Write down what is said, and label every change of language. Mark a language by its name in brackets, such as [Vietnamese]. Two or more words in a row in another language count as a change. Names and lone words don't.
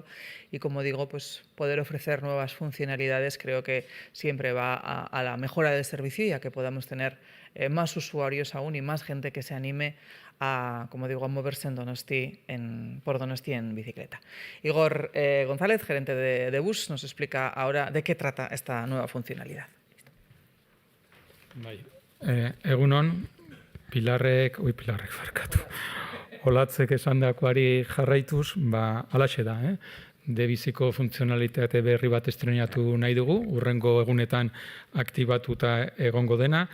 [Spanish] Y como digo, poder ofrecer nuevas funcionalidades creo que siempre va a la mejora del servicio y a que podamos tener más usuarios aún y más gente que se anime a moverse por Donosti en bicicleta. Igor González, gerente de Bus, nos explica ahora de qué trata esta nueva funcionalidad. [Basque] Egunon, Pilarrek barkatu. Olatzek esandakoari jarraituz, halaxe da, Debiziko funtzionalitate berri bat estrenatu nahi dugu, hurrengo egunetan aktibatuta egongo dena.